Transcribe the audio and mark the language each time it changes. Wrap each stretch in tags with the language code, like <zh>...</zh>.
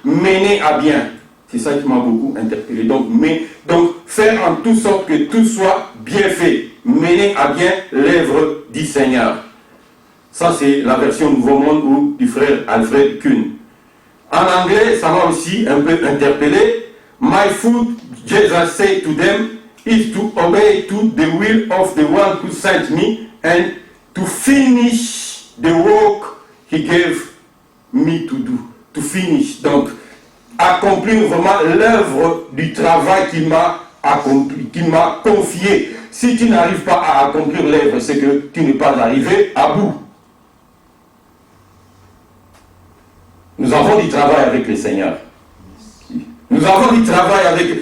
<fr>Mener à bien. C'est ça qui m'a beaucoup interpellé. Donc faire en toute sorte que tout soit bien fait. Mener à bien l'œuvre du Seigneur. Ça c'est la version Nouveau Monde ou du frère Alfred Kuhn. En anglais, ça m'a aussi un peu interpellé.</fr> <en>My food, Jesus said to them, is to obey to the will of the one who sent me and to finish the work he gave me to do. To finish.</en> <fr>Donc, accomplir vraiment l'œuvre du travail qu'il m'a accompli, qu'il m'a confié. Si tu n'arrives pas à accomplir l'œuvre, c'est que tu n'es pas arrivé à bout. Nous avons du travail avec le Seigneur. Nous avons du travail avec...</fr>